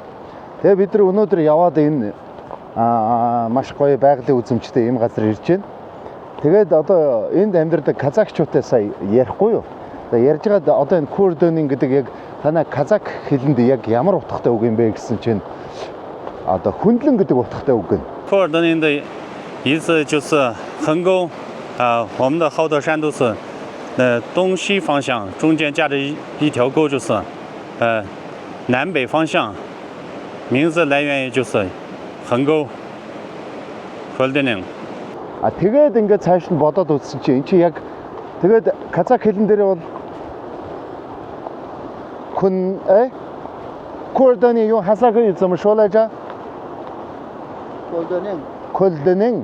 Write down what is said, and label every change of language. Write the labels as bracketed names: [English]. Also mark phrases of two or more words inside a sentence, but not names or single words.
[Mongolian] Тэгээ бид нар өнөөдөр яваад энэ маш гоё байгалийн үзэмжтэй энэ газар ирж байна. Тэгээд одоо энд амьдардаг казакчуудтай сая ярихгүй юу? За ярьж байгаа одоо энэ Курдэн гэдэг яг танай казак хэлэнд яг ямар утгатай үг юм бэ гэсэн чинь одоо хүндлэн гэдэг утгатай үг гэнэ. [Chinese] Курдэн 的意思就是横沟我们的好多山都是东西方向，中间架着一条沟，就是南北方向。名字来源于就是横沟。Көлдөнийн. [Mongolian] Тэгээд ингээд цааш нь бодоод үзсэн чинь чи яг тэгээд казак хэлэн дээр бол Курдэнийн юу хасаагүй юм шуулаажа. Көлдөнийн.